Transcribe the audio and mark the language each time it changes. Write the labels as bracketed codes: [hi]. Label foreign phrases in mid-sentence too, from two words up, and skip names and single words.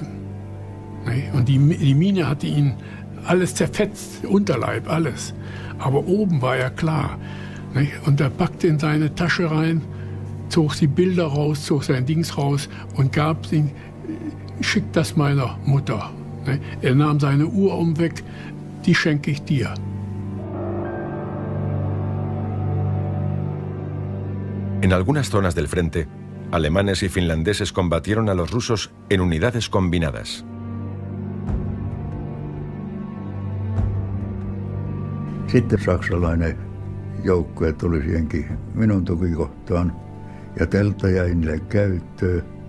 [de] Und die Mine hatte ihn alles zerfetzt, Unterleib, alles. Aber oben war er klar. Und er packte in seine Tasche rein, zog die Bilder raus, zog sein Dings raus und gab sie, schickt das meiner Mutter. Er nahm seine Uhr weg, die schenke ich dir. [es] En algunas zonas del frente, alemanes y finlandeses combatieron a los rusos en unidades combinadas. [fi] Sitten saksalainen joukkue tuli siihenkin minun tukikohtaan ja teltta jäi niille käyttöön.